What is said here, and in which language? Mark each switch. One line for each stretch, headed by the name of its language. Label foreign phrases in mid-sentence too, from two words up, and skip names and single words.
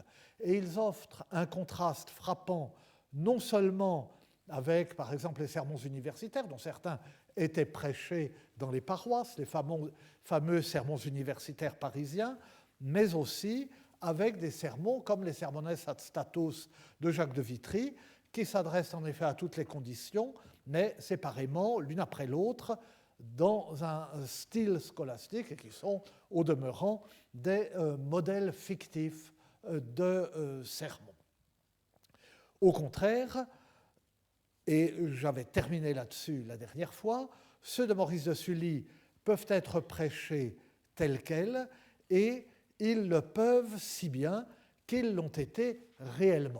French: Et ils offrent un contraste frappant non seulement avec, par exemple, les sermons universitaires, dont certains étaient prêchés dans les paroisses, les fameux sermons universitaires parisiens, mais aussi avec des sermons comme les Sermones ad status de Jacques de Vitry, qui s'adressent en effet à toutes les conditions, mais séparément, l'une après l'autre, dans un style scolastique et qui sont, au demeurant, des modèles fictifs de sermons. Au contraire, et j'avais terminé là-dessus la dernière fois, ceux de Maurice de Sully peuvent être prêchés tels quels et ils le peuvent si bien qu'ils l'ont été réellement.